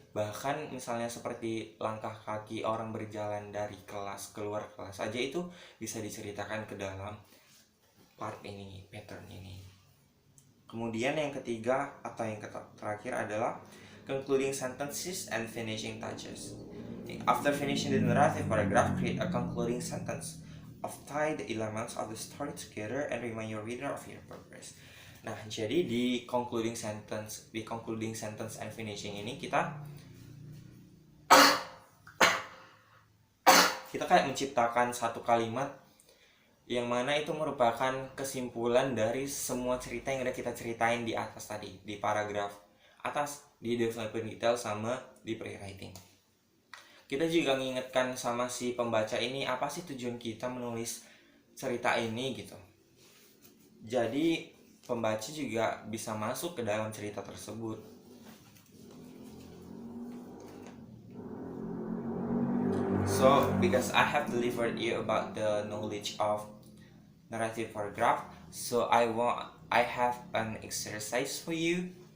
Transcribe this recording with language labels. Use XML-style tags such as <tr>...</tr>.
<id>Bahkan misalnya seperti langkah kaki orang berjalan dari kelas keluar kelas aja itu bisa diceritakan ke dalam part ini, pattern ini. Kemudian yang ketiga atau yang terakhir adalah</id> <en>concluding sentences and finishing touches. After finishing the narrative paragraph, create a concluding sentence of tie the elements of the story together and remind your reader of your purpose.</en> <id>Nah, jadi di</id> <en>concluding sentence and finishing</en> <id>ini kita kayak menciptakan satu kalimat yang mana itu merupakan kesimpulan dari semua cerita yang udah kita ceritain di atas tadi, di paragraf atas, di development detail sama di pre-writing. Kita juga mengingatkan sama si pembaca ini apa sih tujuan kita menulis cerita ini gitu. Jadi pembaca juga bisa masuk ke dalam cerita tersebut.</id> <en>So because I have delivered you about the knowledge of narrative paragraph, so I have an exercise for you.</en>